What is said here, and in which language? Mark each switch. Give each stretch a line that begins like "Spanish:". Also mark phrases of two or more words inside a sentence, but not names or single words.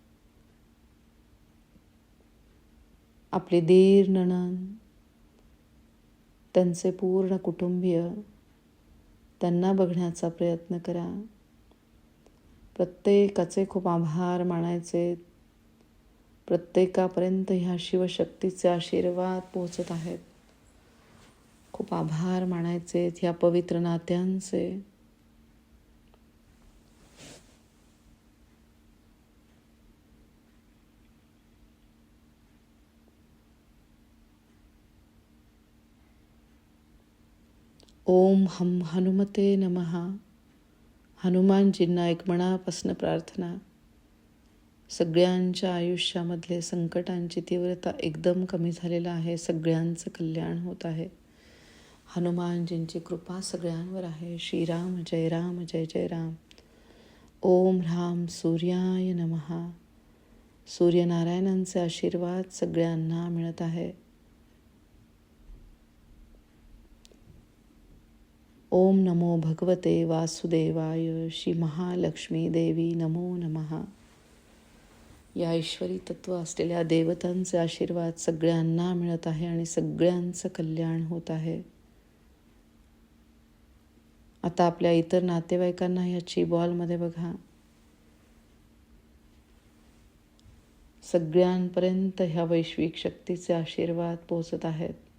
Marathi: आपले दीर, नणंद, त्यांचे पूर्ण कुटुंबीय, त्यांना बघण्याचा प्रयत्न करा. प्रत्येकाचे खूप आभार मानायचे. प्रत्येकापर्यंत ह्या शिवशक्तीचे आशीर्वाद पोहोचत आहेत. खूप आभार मानायचे ह्या पवित्र नात्यांचे.
Sanskrit: ओम हम हनुमते नमः.
Marathi: हनुमानजींना एक मनापासून प्रार्थना. सगळ्यांच्या आयुष्यामधले संकटांची तीव्रता एकदम कमी झालेलं आहे. सगळ्यांचं कल्याण होत आहे. हनुमानजींची कृपा सगळ्यांवर आहे.
Sanskrit: श्रीराम जय राम जय जय राम. ओम ह्राम सूर्याय नमः.
Marathi: सूर्यनारायणांचे आशीर्वाद सगळ्यांना मिळत आहे.
Sanskrit: ओम नमो भगवते वासुदेवाय. श्री महालक्ष्मी देवी नमो नमः.
Marathi: या ईश्वरी तत्व असलेल्या देवतांचे आशीर्वाद सगळ्यांना मिळत आहे आणि सगळ्यांचं कल्याण होत आहे. आता आपल्या इतर नातेवाईकांना या बॉलमध्ये बघा. सगळ्यांपर्यंत ह्या वैश्विक शक्तीचे आशीर्वाद पोहोचत आहेत.